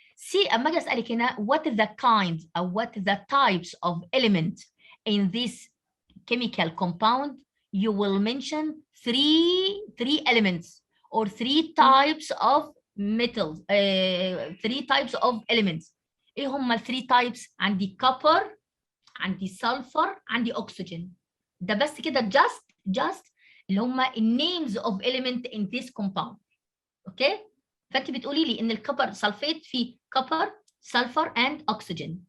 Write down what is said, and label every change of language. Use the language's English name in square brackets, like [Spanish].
[English] See, [Arabic] أما أجي أسألك هنا [English] what is the kind or what is the types of elements in this chemical compound, you will mention three elements or 3 types of metals, 3 types of elements. [Arabic] ايه هم ال 3 types؟ عندي copper، عندي sulfur، عندي oxygen. ده بس كده [English] just [Arabic] اللي هم [English] names of element in this compound. [Arabic] اوكي؟ فانت بتقولي لي ان الكبر سلفيت فيه copper, sulfur and oxygen.